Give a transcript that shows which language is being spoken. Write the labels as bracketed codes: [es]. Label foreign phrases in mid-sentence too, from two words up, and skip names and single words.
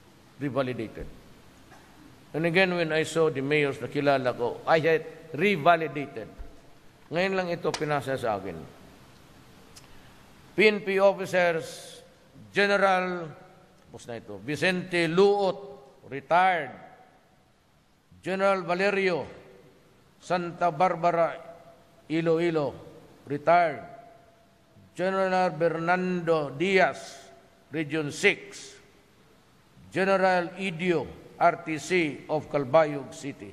[en] And again, when I saw the mayors [tl] na kilala ko, [en] I had revalidated. [tl] Ngayon lang ito pinasa sa akin. [en] PNP officers, General, [tl] tapos na ito, [en] Vicente Luot, retired. General Valerio Santa Barbara, Iloilo, retired. General Bernardo Diaz, Region 6. General Idio, RTC of Calbayog City.